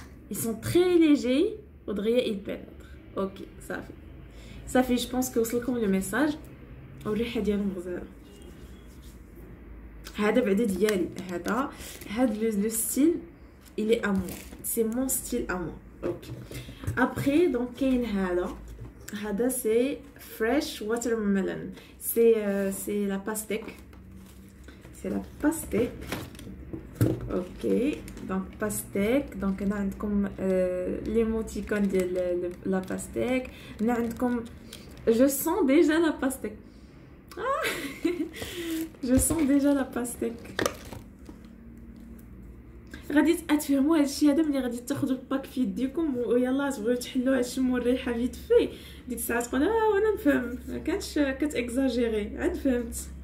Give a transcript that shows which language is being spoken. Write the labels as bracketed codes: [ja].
[fr] ils sont très légers [ar] ودغيا يبينيتر. اوكي صافي [fr] je pense que [ar] وصلكم لو ميساج. والريحه ديالهم غزاله. هذا بعدا ديالي، هاد [fr] لو ستيل il est à moi, c'est mon style à moi. Ok. Après donc [ar] كاين هذا [fr] c'est fresh watermelon. C'est la pastèque. C'est la pastèque. Ok. Donc pastèque. Donc [ar] هنا عندكم [fr] l'émoticône [ar] ديال [fr] la pastèque. [ar] هنا عندكم [fr] je sens déjà la pastèque. je sens déjà la pastèque. [ar] غادي تفهموا هادشي هذا ملي غادي تاخذوا الباك في يديكم ويلا تبغيو تحلوها تشموا الريحه فيت في ديك الساعه تقول وانا نفهم، ما كانش كتاكزاجيري عاد فهمت.